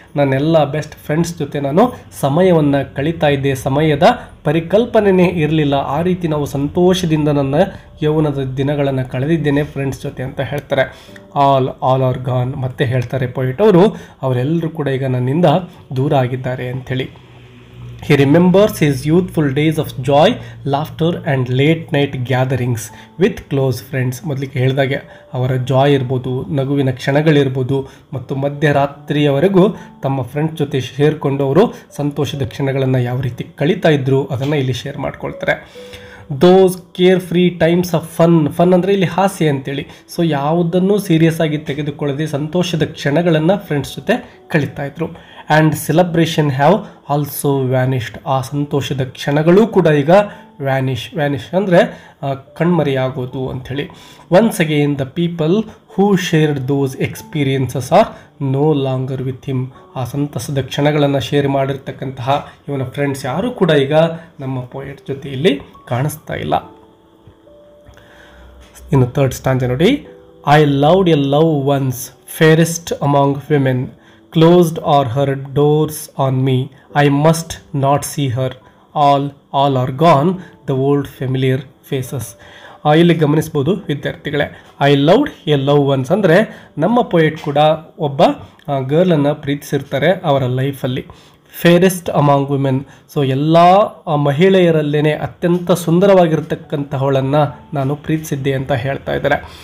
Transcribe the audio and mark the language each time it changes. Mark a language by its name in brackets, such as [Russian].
[Kannada] ನನ್ನೆಲ್ಲ best friends ಜೊತೆ ನಾನು ಸಮಯವನ್ನು ಕಳೀತಾ ಇದ್ದೆ, ಸಮಯದ ಪರಿಕಲ್ಪನೆಯೇ ಇರಲಿಲ್ಲ, ಆ ರೀತಿ ನಾವು ಸಂತೋಷದಿಂದ ನನ್ನ ಯೌವನದ ದಿನಗಳನ್ನು ಕಳೆದಿದ್ದೇನೆ ಫ್ರೆಂಡ್ಸ್ ಜೊತೆ ಅಂತ ಹೇಳ್ತಾರೆ. [English] All are gone. [Kannada] ಮತ್ತೆ ಹೇಳ್ತಾರೆ ಪೋಯೆಟ್ ಅವರು, ಅವರೆಲ್ಲರೂ ಕೂಡ ಈಗ ನನ್ನಿಂದ ದೂರ ಆಗಿದ್ದಾರೆ ಅಂಥೇಳಿ. [English] He remembers his youthful days of joy, laughter and late night gatherings with close friends. [Kannada] ಮೊದಲಿಗೆ ಹೇಳಿದಾಗೆ ಅವರ ಜಾಯ್ ಇರ್ಬೋದು, ನಗುವಿನ ಕ್ಷಣಗಳಿರ್ಬೋದು ಮತ್ತು ಮಧ್ಯರಾತ್ರಿಯವರೆಗೂ ತಮ್ಮ ಫ್ರೆಂಡ್ಸ್ ಜೊತೆ ಸೇರಿಕೊಂಡು ಅವರು ಸಂತೋಷದ ಕ್ಷಣಗಳನ್ನು ಯಾವ ರೀತಿ ಕಳೀತಾ ಇದ್ರು ಅದನ್ನು ಇಲ್ಲಿ ಶೇರ್ ಮಾಡ್ಕೊಳ್ತಾರೆ. [English] those carefree times of fun [Kannada] ಅಂದರೆ ಇಲ್ಲಿ ಹಾಸ್ಯ ಅಂತೇಳಿ. ಸೊ ಯಾವುದನ್ನು ಸೀರಿಯಸ್ ಆಗಿ ತೆಗೆದುಕೊಳ್ಳದೆ ಸಂತೋಷದ ಕ್ಷಣಗಳನ್ನು ಫ್ರೆಂಡ್ಸ್ ಜೊತೆ ಕಳೀತಾ ಇದ್ರು. [English] And celebration have also vanished. [Kannada] ಆ ಸಂತೋಷದ ಕ್ಷಣಗಳೂ ಕೂಡ ಈಗ ವ್ಯಾನಿಶ್ ಅಂದರೆ ಕಣ್ಮರೆಯಾಗೋದು ಅಂಥೇಳಿ. [English] Once again the people who shared those experiences are no longer with him. [Kannada] ಆ ಸಂತಸದ ಕ್ಷಣಗಳನ್ನು ಶೇರ್ ಮಾಡಿರ್ತಕ್ಕಂತಹ ಇವನ ಫ್ರೆಂಡ್ಸ್ ಯಾರೂ ಕೂಡ ಈಗ ನಮ್ಮ ಪೋಯೆಟ್ ಜೊತೆ ಇಲ್ಲಿ ಕಾಣಿಸ್ತಾ ಇಲ್ಲ. ಇನ್ನು ಥರ್ಡ್ ಸ್ಟಾಂಜ ನೋಡಿ. [English] I loved a love once, fairest among women, closed are her doors on me, I must not see her, all are gone, the old familiar faces. [Kannada] ಇಲ್ಲಿ ಗಮನಿಸ್ಬೋದು ವಿದ್ಯಾರ್ಥಿಗಳೇ, [English] I loved a love once [Kannada] ಅಂದರೆ ನಮ್ಮ poet ಕೂಡ ಒಬ್ಬ ಗರ್ಲನ್ನು ಪ್ರೀತಿಸಿರ್ತಾರೆ ಅವರ ಲೈಫಲ್ಲಿ. [English] Fairest among women. [Kannada] So ಎಲ್ಲ ಮಹಿಳೆಯರಲ್ಲೇ ಅತ್ಯಂತ ಸುಂದರವಾಗಿರ್ತಕ್ಕಂತಹವಳನ್ನು ನಾನು ಪ್ರೀತಿಸಿದ್ದೆ ಅಂತ ಹೇಳ್ತಾ ಇದ್ದಾರೆ.